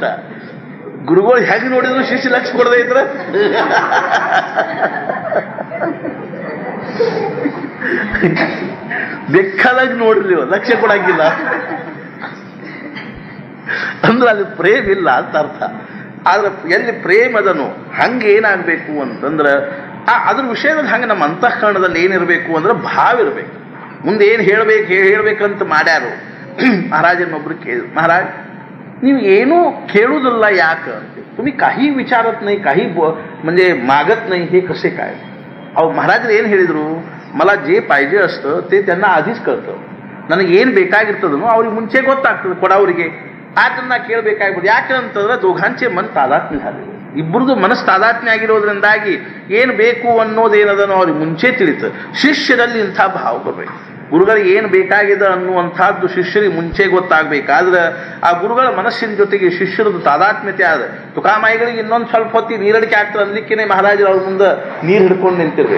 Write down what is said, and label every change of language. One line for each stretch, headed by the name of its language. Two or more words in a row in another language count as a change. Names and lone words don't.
Kannada: ಗುರುಗಳು ಹೆಂಗೆ ನೋಡಿದ್ರು ಶಿಷ್ಯ ಲಕ್ಷ ಕೊಡದೇ ಇದ್ರ ಬೇಕಾದಾಗ ನೋಡಿರ್ಲಿವ ಲಕ್ಷ್ಯ ಕೊಡಂಗಿಲ್ಲ ಅಂದ್ರೆ ಅಲ್ಲಿ ಪ್ರೇಮ್ ಇಲ್ಲ ಅಂತ ಅರ್ಥ. ಆದ್ರೆ ಎಲ್ಲಿ ಪ್ರೇಮ್ ಅದನು ಹಂಗೆ ಏನಾಗಬೇಕು ಅಂತಂದ್ರೆ ಅದ್ರ ವಿಷಯದಲ್ಲಿ ಹಂಗೆ ನಮ್ಮ ಅಂತಃಕರಣದಲ್ಲಿ ಏನಿರಬೇಕು ಅಂದ್ರೆ ಭಾವ ಇರಬೇಕು. ಮುಂದೆ ಏನು ಹೇಳ್ಬೇಕಂತ ಮಾಡ್ಯಾರು. ಮಹಾರಾಜನೊಬ್ರು ಕೇಳಿದ್ರು, ಮಹಾರಾಜ್ ನೀವು ಏನೂ ಕೇಳುವುದಿಲ್ಲ
Marathi: याक तुम्ही काही विचारत नाही काही म्हणजे मागत नाही हे कसे काय. अहो महाराज
Kannada: ಏನು ಹೇಳಿದ್ರು
Marathi: मला जे पाहिजे असतं ते त्यांना आधीच कळतं.
Kannada: ನನಗೆ ಏನು ಬೇಕಾಗಿರ್ತದನೋ ಅವ್ರಿಗೆ ಮುಂಚೆ ಗೊತ್ತಾಗ್ತದೆ ಕೊಡೋರಿಗೆ. ಆದ್ರಿಂದ ಕೇಳಬೇಕಾಗ್ಬೋದು. ಯಾಕೆ ಅಂತಂದ್ರೆ
Marathi: दोघांचे मन तादात्म्य झाले.
Kannada: ಇಬ್ಬರದು ಮನಸ್ಸು ತಾದಾತ್ಮ್ಯ ಆಗಿರೋದ್ರಿಂದಾಗಿ ಏನು ಬೇಕು ಅನ್ನೋದೇನದನೋ ಅವ್ರಿಗೆ ಮುಂಚೆ ತಿಳಿತು. ಶಿಷ್ಯರಲ್ಲಿ ಇಂಥ ಭಾವ ಬರಬೇಕು. ಗುರುಗಳಿಗೆ ಏನು ಬೇಕಾಗಿದೆ ಅನ್ನುವಂಥದ್ದು ಶಿಷ್ಯರಿಗೆ ಮುಂಚೆ ಗೊತ್ತಾಗಬೇಕಾದ್ರೆ ಆ ಗುರುಗಳ ಮನಸ್ಸಿನ ಜೊತೆಗೆ ಶಿಷ್ಯರದ್ದು ತಾದಾತ್ಮ್ಯತೆ ಆದ ತುಕಾಮಾಯಿಗಳಿಗೆ ಇನ್ನೊಂದು ಸ್ವಲ್ಪ ಹೊತ್ತಿಗೆ ನೀರಡಿಕೆ ಆಗ್ತದೆ ಅನ್ಲಿಕ್ಕೇನೆ ಮಹಾರಾಜರು ಅವ್ರ ಮುಂದೆ ನೀರು ಹಿಡ್ಕೊಂಡು ನಿಂತಿರ್ಬೇಕು.